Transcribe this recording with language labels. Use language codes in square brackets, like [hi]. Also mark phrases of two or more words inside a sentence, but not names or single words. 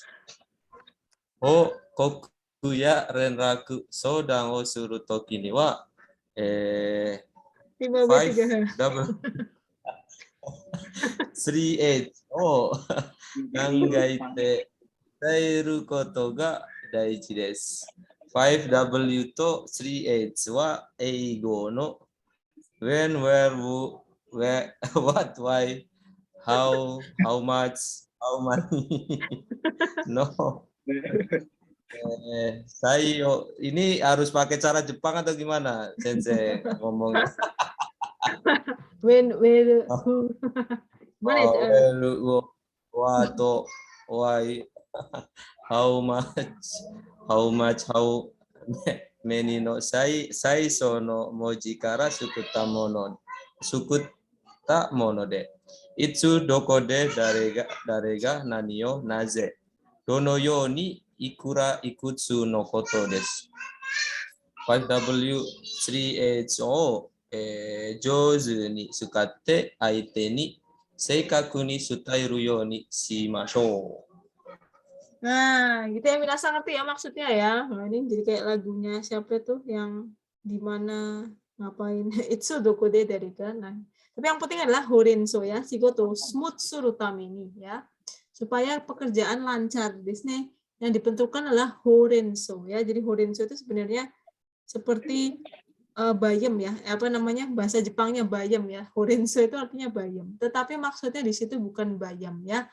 [ja] 報告や連絡、相談をするときには、3H を考えて伝えることが大事です。5W と 3H は英語の [en] When, where, who, where, what, why, how much, how many. No. [id] Sayo, ini harus pakai cara Jepang atau gimana, Sensei ngomongnya? [en] When, where, who. [id] Gimana itu? [en] Where, what, why, how much, how many [ja] の最初の文字から掬ったもので. いつどこで誰が何をなぜ. どのようにいくらいくつのことです. 5W 3H を、上手に使って相手に正確に伝えるようにしましょう。 [id] Nah, gitu ya Minasa ngerti ya maksudnya ya. Nah, ini jadi kayak lagunya siapa tuh yang di mana ngapain itu dokode dari kan. Tapi yang penting adalah horenso ya, [ja] 仕事 smooth するためにや. [id] Supaya pekerjaan lancar. Di sini yang dibentukkan adalah horenso ya. Jadi horenso itu sebenarnya seperti bayam ya. Apa namanya? Bahasa Jepangnya bayam ya. Horenso itu artinya bayam. Tetapi maksudnya di situ bukan bayam ya.